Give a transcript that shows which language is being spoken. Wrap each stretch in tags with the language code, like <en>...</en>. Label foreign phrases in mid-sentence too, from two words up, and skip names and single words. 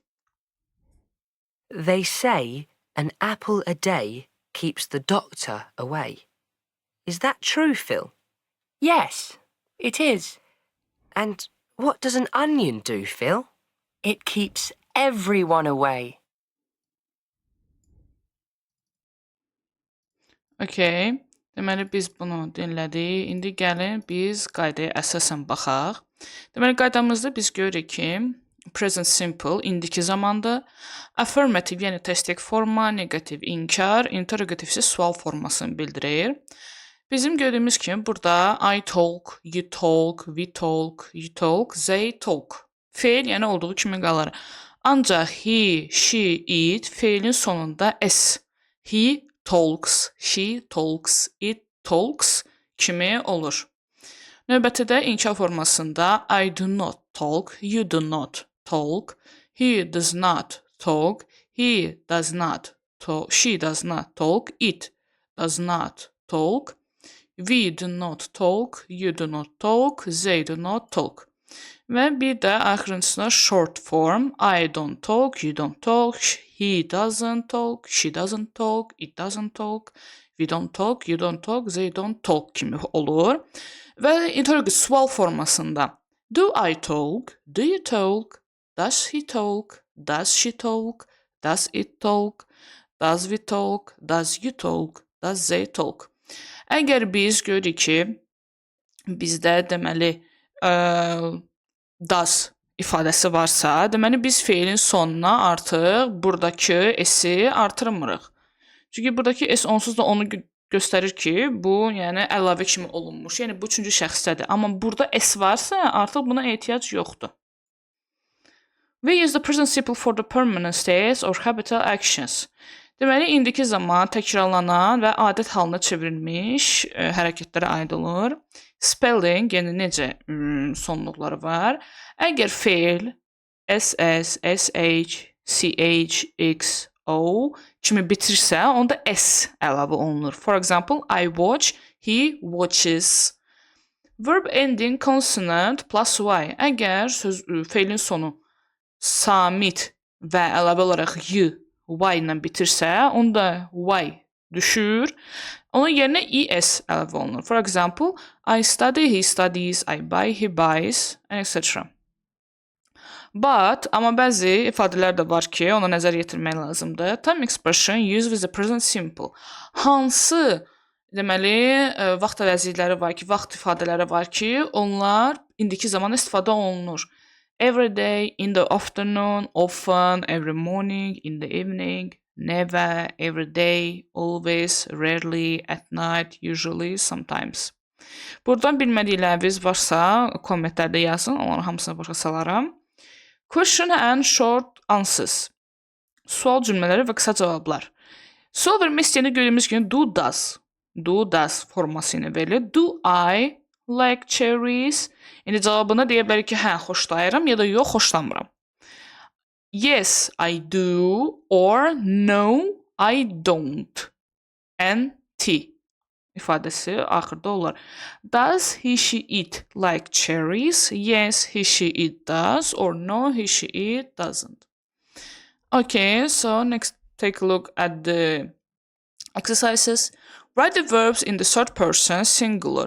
<en>They say an apple a day keeps the doctor away. Is that true, Phil? Yes, it is. And what does an onion do, Phil? It keeps everyone away. Okay.</en> <az>Deməli biz bunu dinlədik. İndi gəlin biz qaydaya əsasən baxaq. Deməli qaydamızda biz görürük ki,</az> <en>present simple</en> <az>indiki zamandır. Affirmative, yəni təsdiq forma, negativ inkar, interrogative isə sual formasını bildirir. Bizim gördüyümüz kimi burada</az> <en>I talk, you talk, we talk, you talk, they talk.</en> <az>Feil yəni olduğu kimi qalır. Ancaq</az> <en>he, she, it</en> <az>feilin sonunda s.</az> <en>He talks, she talks, it talks</en> <az>kimi olur. Növbəti də inkar formasında</az> <en>I do not talk, you do not talk, he does not talk, he does not talk, she does not talk, it does not talk, we do not talk, you do not talk, they do not talk.</en> <az>Və bir də axırıncısında</az> <en>short form I don't talk, you don't talk, he doesn't talk, she doesn't talk, it doesn't talk, we don't talk, you don't talk, they don't talk</en> <az>kimi olur. Və interrogative sual formasında</az> <en>do I talk, do you talk, does he talk, does she talk, does it talk, does we talk, does you talk, does they talk.</en> <az>Əgər biz görürük ki, bizdə deməli does ifadəsi varsa, deməli biz feilin sonuna artıq buradakı s-i artırmırıq. Çünki buradakı s onsuz da onu göstərir ki, bu yəni əlavə kimi olunmuş. Yəni bu üçüncü şəxsdədir. Amma burada s varsa, artıq buna ehtiyac yoxdur.</az> <en>We use the present simple for the permanent states or habitual actions.</en> <az>Deməli, indiki zaman təkrarlanan və adət halına çevrilmiş hərəkətlərə aid olur. Spelling, yəni necə sonluqları var. Əgər feil ss, sh, ch, x, o kimi bitirsə, onda s əlavə olunur.</az> <en>For example, I watch, he watches. Verb ending consonant plus y.</en> <az>Əgər feilin sonu samit və əlavə olaraq y ilə bitirsə, onda y düşür. Onun yerinə es əlavə olunur.</az> <en>For example, I study, he studies, I buy, he buys, etc. But,</en> <az>amma bəzi ifadələr də var ki, ona nəzər yetirmək lazımdır.</az> <en>Time expression used with the present simple.</en> <az>Hansı, deməli, vaxt əvəzlikləri var ki, vaxt ifadələri var ki, onlar indiki zaman istifadə olunur.</az> <en>Every day, in the afternoon, often, every morning, in the evening, never, every day, always, rarely, at night, usually, sometimes.</en> <az>Buradan bilmədikləriniz varsa, kommentlərdə yazın, onların hamısını başa salaram.</az> <en>Question and short answers.</en> <az>Sual cümlələri və qısa cavablar. Sual vermək istəyəndə gördüyümüz kimi</az> <en>do does</en> <az>forması ilə verilir.</az> <en>Do I like cherries?</en> <az>İndi cavabına deyə bilərik ki, hə, xoşlayıram ya da yox, xoşlamıram.</az> <en>Yes, I do or no, I don't.</en> <az>N-T ifadəsi axırda olar.</az> <en>Does he, she, it like cherries? Yes, he, she, it does or no, he, she, it doesn't. Okay, so next take a look at the exercises. Write the verbs in the third person singular.</en>